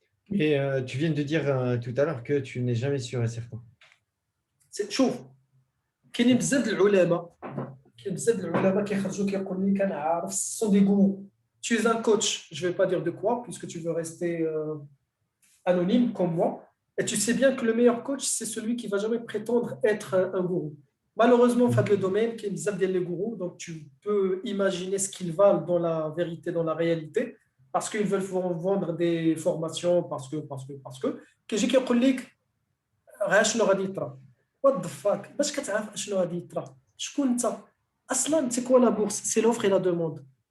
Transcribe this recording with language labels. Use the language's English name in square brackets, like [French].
[French] Mais tu viens de dire tout à l'heure que tu n'es jamais sûr et certain. [Arabic] شوف كاينين بزاف د العلماء كاين بزاف د العلماء كيخرجوا كيقول لك انا عارف سون دي غورو. [French] Tu es un coach, je ne vais pas dire de quoi, puisque tu veux rester anonyme comme moi. Et tu sais bien que le meilleur coach, c'est celui qui ne va jamais prétendre être un gourou. Malheureusement, en fait, le domaine, qui est des gourous, donc tu peux imaginer ce qu'ils valent dans la vérité, dans la réalité, parce qu'ils veulent vendre des formations, parce que. [Arabic] كيجي كيقول لك غير شنو غادي يطرا. [English] What the fuck [Arabic] باش كتعرف شنو غادي يطرا شكون انت اصلا [French] c'est quoi la bourse c'est l'offre et la demande.